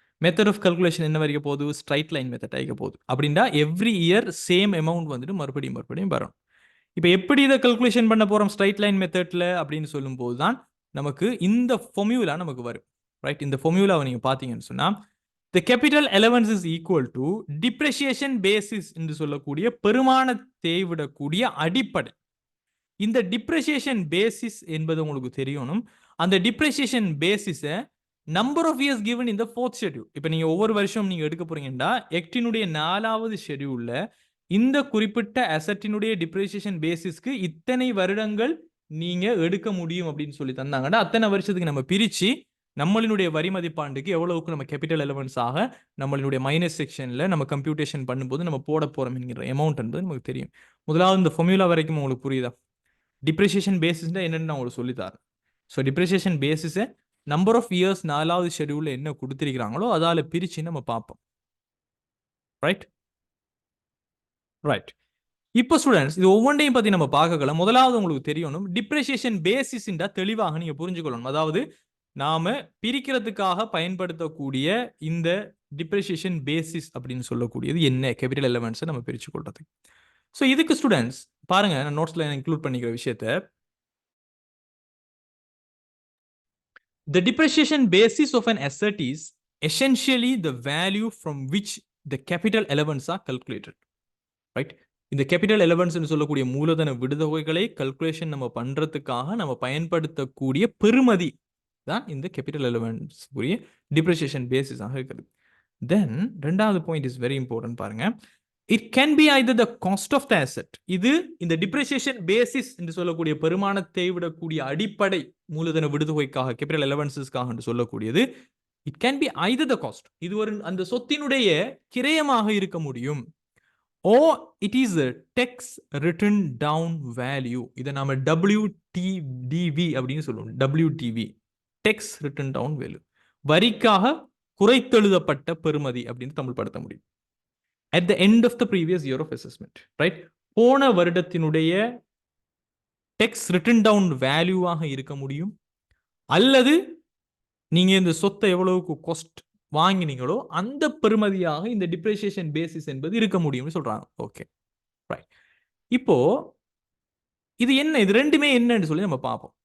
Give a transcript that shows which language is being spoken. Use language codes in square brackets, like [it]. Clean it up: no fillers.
[ta] Method of calculation என்ன வரைக்கும் போகுது? ஸ்ட்ரைட் லைன் மெத்தட் ஆகிக்க போகுது. அப்படின்னா எவ்ரி இயர் சேம் அமௌண்ட் வந்துட்டு மறுபடியும் வரும். இப்போ எப்படி இதை கல்குலேஷன் பண்ண போறோம் ஸ்ட்ரைட் லைன் மெத்தட்ல அப்படின்னு சொல்லும் போது தான் நமக்கு இந்த ஃபார்முலா நமக்கு வரும். ரைட்? இந்த ஃபார்முலாவை நீங்க பாத்தீங்கன்னு சொன்னா [en] the capital allowance is equal to depreciation basis [ta] என்று சொல்லக்கூடிய பெருமானத்தை விடக்கூடிய அடிப்படை. இந்த டிப்ரிசியேஷன் பேசிஸ் என்பது உங்களுக்கு தெரியணும். அந்த depreciation பேசிஸை number of years given இந்த 4th ஷெட்யூல். இப்போ நீங்க ஒவ்வொரு வருஷம் நீங்க எடுக்க போறீங்கன்னா எக்டினுடைய 4வது ஷெட்யூல்ல இந்த குறிப்பிட்ட அசட்டினுடைய டிப்ரிசியேஷன் பேசிஸ்க்கு இத்தனை வருடங்கள் நீங்க எடுக்க முடியும் அப்படின்னு சொல்லி தந்தாங்கன்னா அத்தனை வருஷத்துக்கு நம்ம பிரிச்சு நம்மளினுடைய வரி மதிப்பாண்டுக்கு எவ்வளவுக்கு நம்ம கேபிட்டல் அலவன்ஸ் ஆக நம்மளுடைய மைனஸ் செக்ஷன்ல நம்ம கம்ப்யூட்டேஷன் பண்ணும்போது நம்ம போட போறோம் என்கிற அமௌண்ட் என்பது நமக்கு தெரியும். முதலாவது இந்த ஃபார்முலா வரைக்கும் உங்களுக்கு புரியுதா? டிப்ரிசியேஷன் பேசிஸ்னா என்னன்னு நான் உங்களுக்கு சொல்லித்தரேன். So depreciation பேசிஸை number of years 4வது ஷெட்யூல்ல என்ன கொடுத்திருக்கிறாங்களோ அதால பிரிச்சு நம்ம பார்ப்போம். Right right. இப்போ ஸ்டூடெண்ட்ஸ் இது ஒவ்வொன்றையும் பத்தி நம்ம பார்க்கலாம். முதலாவது உங்களுக்கு தெரியணும் டிப்ரிசியேஷன் பேசிஸ் தெளிவாக நீங்க புரிஞ்சுக்கணும். அதாவது நாம பிரிக்கிறதுக்காக பயன்படுத்தக்கூடிய இந்த டிப்ரிசியேஷன் பேசிஸ் அப்படின்னு சொல்லக்கூடியது என்ன கேபிட்டல் அலவன்ஸை நம்ம பிரிச்சு கொள்றது. ஸோ இதுக்கு ஸ்டூடெண்ட்ஸ் பாருங்க, நான் நோட்ஸ்ல இன்க்ளூட் பண்ணிக்கிற விஷயத்த [en] the depreciation basis of an asset is essentially the value from which the capital allowance are calculated. Right? [ta] இந்த கேபிட்டல் அலவன்ஸ் சொல்லக்கூடிய மூலதன விடுதொகைகளை கல்குலேஷன் நம்ம பண்றதுக்காக நம்ம பயன்படுத்தக்கூடிய பெறுமதி தான் இந்த கேபிட்டல் அலவன்ஸ் உரிய டிப்ரிசியேஷன் பேசிஸ் ஆக இருக்குது. [en] then ரெண்டாவது point is very important [ta] பாருங்க. [en] It can be either the cost of the asset. [ta] இது இந்த டிப்ரிசியேஷன் பேசிஸ் என்று சொல்லக்கூடிய பெருமானத்தை விடக்கூடிய அடிப்படை மூலதன விடுதொகைக்காக கேபிட்டல் அலவன்சஸ்க்காக என்று சொல்லக்கூடியது. [en] It can be either the cost. [ta] இது ஒரு அந்த சொத்தினுடைய கிரயமாக இருக்க முடியும். [en] Or it is tax written down value. [ta] இதை நாம WTDV அப்படின்னு சொல்லுவோம். WTV டெக்ஸ் ரிட்டன் டவுன் வேல்யூ, வரிக்காக குறைத்தெழுதப்பட்ட பெறுமதி அப்படின்னு தமிழ் படுத்த முடியும். [en] at the end of the previous year of assessment, right? [ta] போன வருடத்தினுடைய டெக்ஸ் ரிட்டன் டவுன் வேல்யூவாக இருக்க முடியும், அல்லது நீங்க இந்த சொத்தை எவ்வளவுக்கு காஸ்ட் வாங்கினீங்களோ அந்த பெறுமதியாக இந்த டிப்ரிசியேஷன் பேசிஸ் என்பது இருக்க முடியும்னு சொல்றாங்க. Okay right. இப்போ இது என்ன, இது ரெண்டுமே என்னன்னு சொல்லி நம்ம பார்ப்போம்.